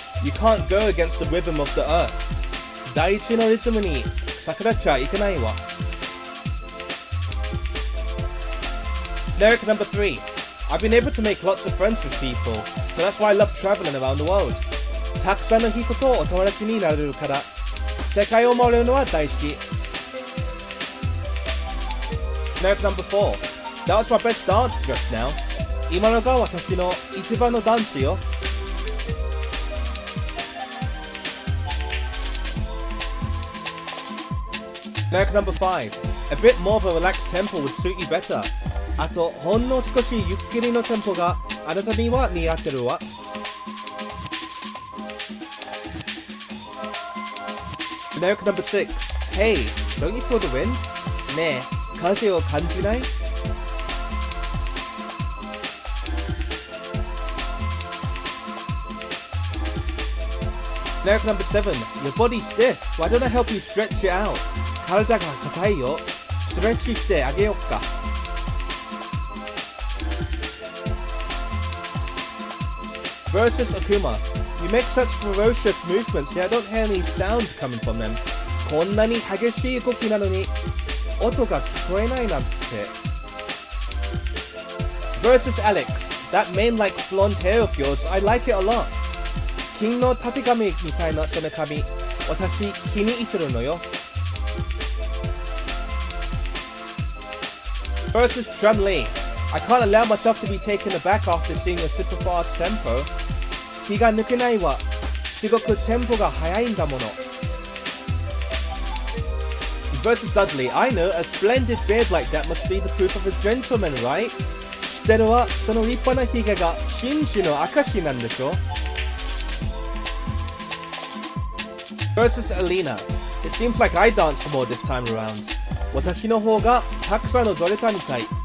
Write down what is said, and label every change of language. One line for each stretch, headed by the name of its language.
English: You can't go against the rhythm of the earth.
Japanese: 大地のリズムに逆らっちゃいけないわ。
English: Generic number 3. I've been able to make lots of friends with people, so that's why I love traveling around the world.
Japanese: たくさんの人とお友達になれるから、世界を回るのは大好き。
English: Generic number 4. That was my best dance just now.
Japanese: 今のが私の一番のダンスよ。
English: Generic number 5. A bit more of a relaxed tempo would suit you better.
Japanese: あと、ほんの少しゆっくりのテンポがあなたには似合ってるわ。
English: Generic number 6. Hey, don't you feel the wind?
Japanese: ねえ、風を感じない？
English: Generic number 7. Your body's stiff. Why don't I help you stretch it out?
Japanese: 体が硬いよ。ストレッチしてあげよっか。
English: Versus Akuma. You make such ferocious movements, yet I don't hear any sound coming from them.
Japanese: こんなに激しい動きなのに音が聞こえないなんて。
English: Versus Alex. That mane-like blonde hair of yours, I like it a lot.
Japanese: 金のたてがみみたいなその髪、私気に入ってるのよ。
English: Versus Chun-Li. I can't allow myself to be taken aback after seeing a super fast tempo.
Japanese: 気が抜けないわ。すごくテンポが速いんだもの。
English: Versus Dudley. I know, a splendid beard like that must be the proof of a gentleman, right?
Japanese: 知ってるわ。その立派なヒゲが紳士の証なんでしょ。
English: Versus Elena. It seems like I danced more this time around.
Japanese: 私の方がたくさんのどれたみたい。